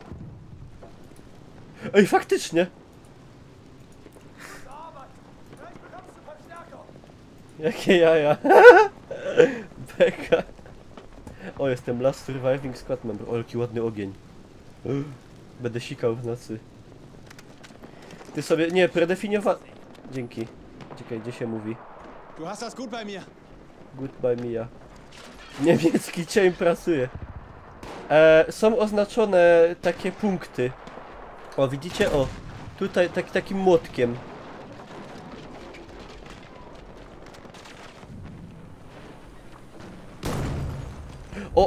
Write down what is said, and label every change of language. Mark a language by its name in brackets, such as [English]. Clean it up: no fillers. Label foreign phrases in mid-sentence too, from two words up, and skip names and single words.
[Polish] Ej, faktycznie! Jakie jaja! Beka! O, jestem [English] Last Surviving Squad Member. [Polish] O, jaki ładny ogień. Będę sikał w nocy. Ty sobie... Nie, predefiniowa... Dzięki. Czekaj, gdzie się mówi? [German] Du hast das gut bei mir. [English] Goodbye Mia. [Polish] Niemiecki cień pracuje. Są oznaczone takie punkty. O, widzicie? O, tutaj takim młotkiem. O!